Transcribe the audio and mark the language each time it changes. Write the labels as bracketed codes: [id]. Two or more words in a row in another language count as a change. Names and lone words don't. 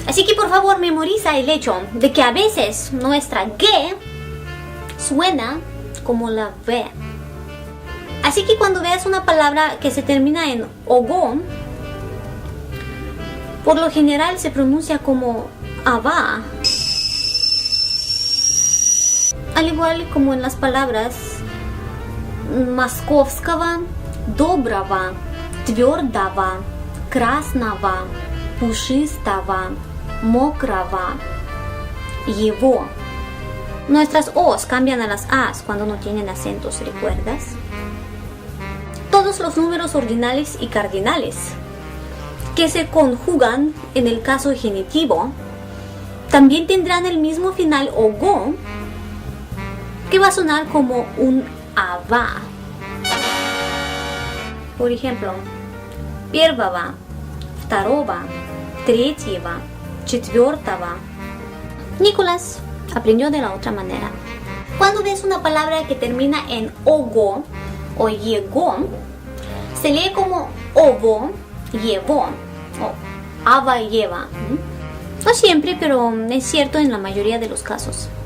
[es] Así que por favor memoriza el hecho de que a veces nuestra G suena como la V. Así que cuando veas una palabra que se termina en ogo, por lo general se pronuncia como ava. Al igual como en las palabras [ru] mosковского, доброго, твердого, красного, пушистого, мокрого, его. [es] Nuestras O's cambian a las A's cuando no tienen acentos, ¿recuerdas? Todos los números ordinales y cardinales que se conjugan en el caso genitivo también tendrán el mismo final ogo, que va a sonar como un ava. Por ejemplo, [ru] первого, второго, третьего, четвертого. [es] Nicolás aprendió de la otra manera. Cuando ves una palabra que termina en ogo o llegó, se lee como ovo, llevó o ava lleva. No siempre, pero es cierto en la mayoría de los casos.